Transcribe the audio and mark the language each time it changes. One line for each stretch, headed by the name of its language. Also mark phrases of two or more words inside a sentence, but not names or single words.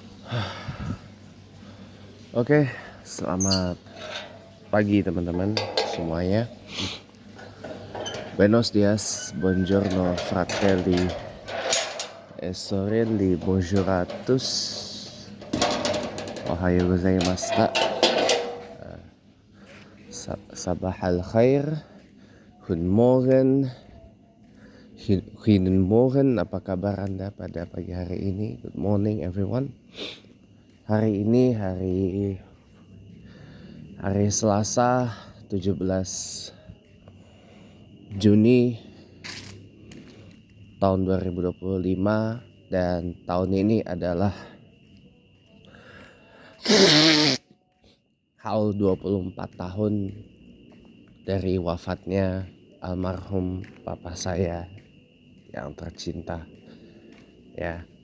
Indonesian: Oke, selamat pagi teman-teman semuanya.
Spanish: Buenos dias,
Italian: buongiorno, fratelli, e sorelli,
French: bonjour à tous.
Japanese: おはようございます.
Arabic: صباح الخير,
German: guten Morgen, guten Morgen.
Indonesian: Apa kabar Anda pada pagi hari ini?
English: Good morning everyone.
Indonesian: Hari ini hari Selasa 17 Juni tahun 2025, dan tahun ini adalah haul 24 tahun dari wafatnya almarhum papa saya yang tercinta, ya.